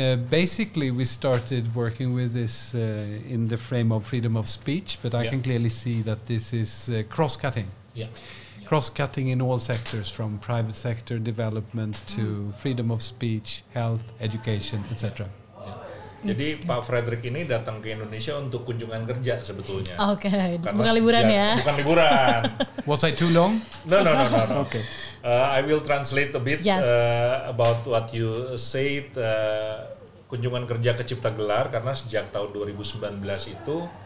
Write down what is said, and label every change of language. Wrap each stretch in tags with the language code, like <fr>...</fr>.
<en>Basically, we started working with this in the frame of freedom of speech, but I can clearly see that this is cross-cutting. Cross-cutting in all sectors, from private sector development to freedom of speech, health, education, etc.</en> <id>Jadi Pak Frederick ini datang ke Indonesia untuk kunjungan kerja sebetulnya. Okay. Bukan liburan ya? Bukan liburan.</id> <en>Was I too long? No. Okay. I will translate a bit about what you said.</en> <id>Kunjungan kerja ke Ciptagelar, karena sejak tahun 2019 itu</id>